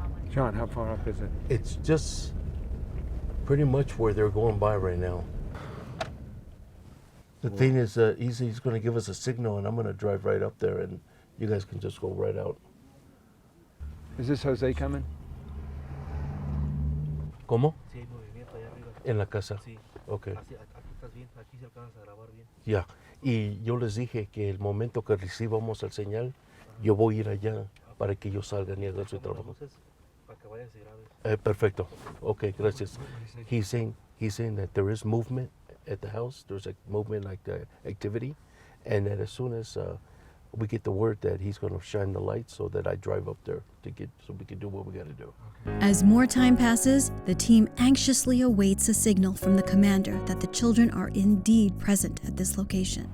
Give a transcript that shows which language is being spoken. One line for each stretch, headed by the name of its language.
English: John, how far up is it? It's just pretty much where they're going by right now. The thing is, he's going to give us a signal, and I'm going to drive right up there, and you guys can just go right out. Is this Jose coming?
Spanish: ¿Cómo? Sí, hay movimiento allá arriba. En la casa. Sí.
English: Okay.
Spanish: Aquí estás bien, aquí se alcanza a grabar bien. Ya. Y yo les dije que el momento que recibamos el señal, yo voy a ir allá para que ellos salgan y hagan su trabajo. Entonces, para que vayas y grabes. Perfecto. Okay, gracias.
English: He's saying that there is movement at the house. There's a movement, like activity, and that as soon as we get the word that he's going to shine the light, so that I drive up there so we can do what we got to do. As more time passes, the team anxiously awaits a signal from the commander that the children are indeed present at this location.